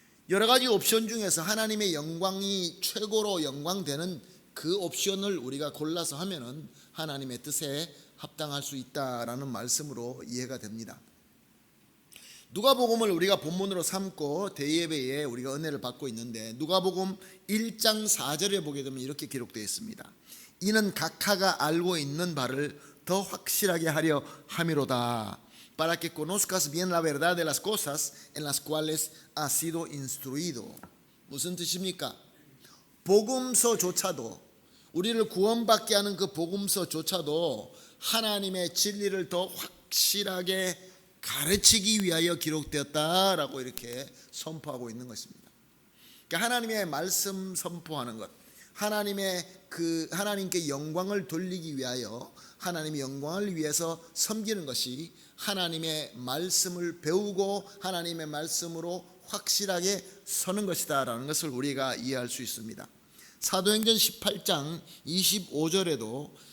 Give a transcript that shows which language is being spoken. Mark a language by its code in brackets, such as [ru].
[ko] 여러 가지 옵션 중에서 하나님의 영광이 최고로 영광되는 그 옵션을 우리가 골라서 하면은 하나님의 뜻에 합당할 수 있다라는 말씀으로 이해가 됩니다. 누가복음을 우리가 본문으로 삼고 대예배에 우리가 은혜를 받고 있는데 누가복음 1장 4절에 보게 되면 이렇게 기록되어 있습니다. 이는 각하가 알고 있는 바를 더 확실하게 하려 함이로다. [es] Para que conozcas bien la verdad de las cosas en las cuales has sido instruido. [ko] 무슨 뜻입니까? 복음서조차도, 우리를 구원받게 하는 그 복음서조차도 하나님의 진리를 더 확실하게 가르치기 위하여 기록되었다라고 이렇게 선포하고 있는 것입니다. 그러니까 하나님의 말씀 선포하는 것, 하나님께 영광을 돌리기 위하여, 하나님의 영광을 위해서 섬기는 것이 하나님의 말씀을 배우고 하나님의 말씀으로 확실하게 서는 것이다라는 것을 우리가 이해할 수 있습니다. 사도행전 18장 25절에도